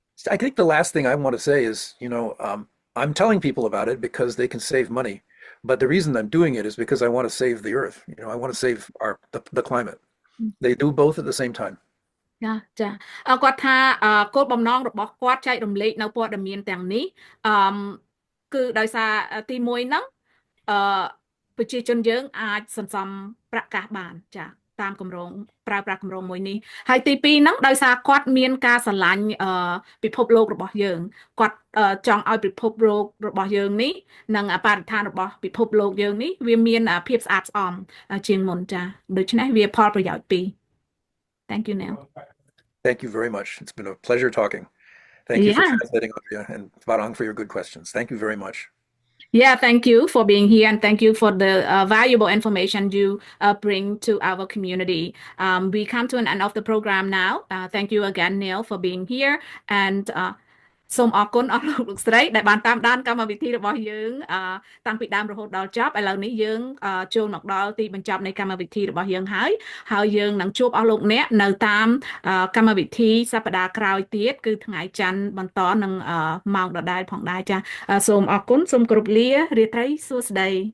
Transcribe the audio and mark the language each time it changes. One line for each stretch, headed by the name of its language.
English: I think the last thing I want to say is, I'm telling people about it because they can save money. But the reason I'm doing it is because I want to save the earth. I want to save the climate. They do both at the same time.
Khmer: ចាគាត់ថាគោលបំណងរបស់គាត់ចែករំលែកនៅព័ត៌មានទាំងនេះគឺដោយសារទី1ហ្នឹងប្រជាជនយើងអាចសន្សំប្រាក់កាសបានចាតាមគម្រោងប្រើប្រាស់គម្រោងមួយនេះហើយទី2ហ្នឹងដោយសារគាត់មានការស្រឡាញ់ពិភពលោករបស់យើងគាត់ចង់ឲ្យពិភពលោករបស់យើងនេះនិងបរិស្ថានរបស់ពិភពលោកយើងនេះវាមានភាពស្អាតស្អំជាងមុនចាដូច្នេះវាផលប្រយោជន៍ពីរ
English: Thank you, Neil. Thank you very much. It's been a pleasure talking. Thank you for translating, Andrea, and Barang for your good questions. Thank you very much. Yeah, thank you for being here and thank you for the valuable information you bring to our community. We come to an end of the program now. Thank you again, Neil, for being here.
Khmer: And សូមអរគុណអស់លោកស្រីដែលបានតាមដានកម្មវិធីរបស់យើងតាំងពីដើមរហូតដល់ចប់ឥឡូវនេះយើងចូលមកដល់ទីបញ្ចប់នៃកម្មវិធីរបស់យើងហើយយើងនឹងជួបអស់លោកអ្នកនៅតាមកម្មវិធីសប្តាហ៍ក្រោយទៀតគឺថ្ងៃច័ន្ទបន្តនឹងម៉ោងដដែលផងដែរចាសូមអរគុណសូមគោរពលារាត្រីសួស្តី